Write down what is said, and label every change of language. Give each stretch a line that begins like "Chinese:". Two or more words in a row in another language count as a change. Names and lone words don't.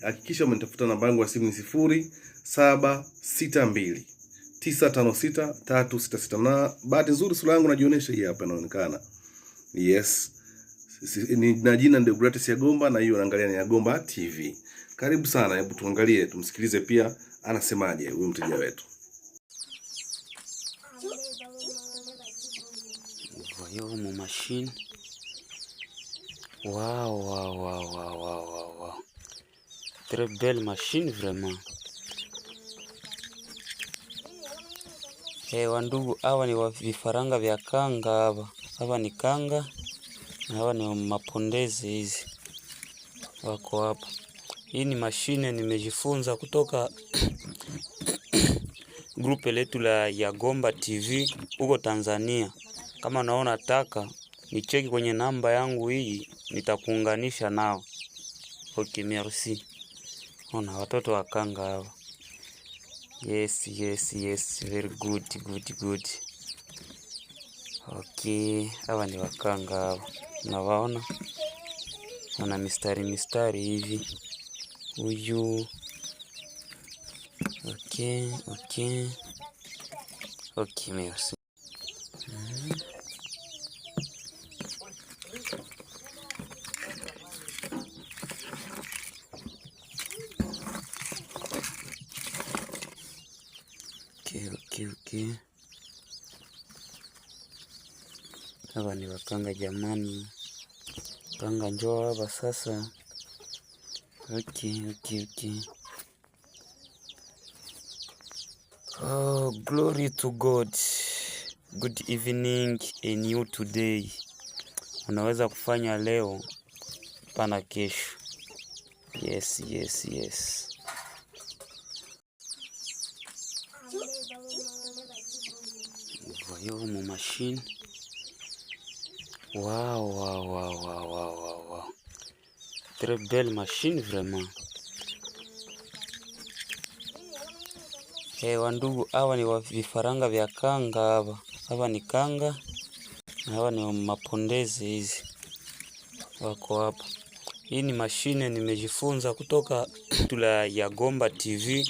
Swahili: Hakikisha umenitafuta namba yangu ya simu ni 0762 956 366. Na bahati nzuri sura yangu najionyesha, hii hapa inaonekana. Yes. Na jina ndio Gratis Yagomba na hiyo unaangalia ni Yagomba TV. Karibu sana, hebu tuangalie, tumsikilize pia anasemaje huyu mteja wetu.
French: Voyons mon machine. Wow. Très belle machine vraiment.
Swahili: Wandugu, hawa ni vifaranga vya kanga hapa. Hapa ni kanga na hawa ni mapondezi hizi. Wako hapa. Hii ni mashine nimejifunza kutoka grupe letu la Yagomba TV huko Tanzania. Kama unaona taka nicheki kwenye namba yangu hii, nitakuunganisha nao.
French: Okay, merci.
Swahili: Ona watoto wa kanga hawa.
English: Yes, very good.
Swahili: Okay, hawa ni wakanga hawa. Unawaona? Wana mistari hivi. Huyu.
French: Okay, merci.
Swahili: Okay. Hawa ni wakanga jamani. Kanga njoo hapa sasa. Okay.
English: Oh, glory to God. Good evening, a new today.
Swahili: Unaweza kufanya leo pana kesho. Yes.
French: Voyons mon machine. Wow. Très belle machine vraiment.
Swahili: Wandugu, hawa ni vifaranga vya kanga hapa. Hapa ni kanga na hawa ni mapondezi hizi. Wako hapa. Hii ni mashine nimejifunza kutoka la Yagomba TV.